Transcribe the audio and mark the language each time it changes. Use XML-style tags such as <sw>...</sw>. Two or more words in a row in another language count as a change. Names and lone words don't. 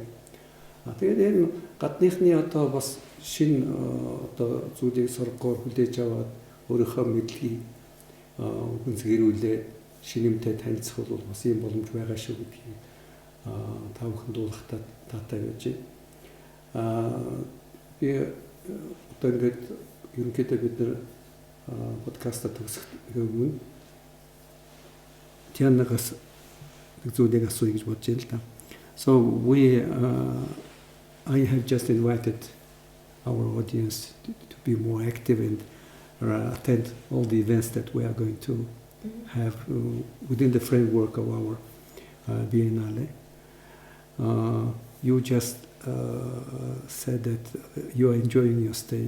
<mn>Тэгээд энэ гадныхны одоо бас шинэ одоо зүйлийг сургуур хүлээж аваад өөрийнхөө мэдлэгийг гүнзгийрүүлээ шинэмтэй танилцах бол бас юм боломж байгаа шүү гэдгийг та бүхэн дуулахтаа таатай байж байна. Би одоо ингээд ерөнхийдөө бид нар подкаст төгсөх өмнө Тианнагаас нэг зүйлийг асууя гэж бодож байна л да.</mn> <en>So I have just invited our audience to be more active and attend all the events that we are going to have within the framework of our Biennale. You just said that you are enjoying your stay.</en>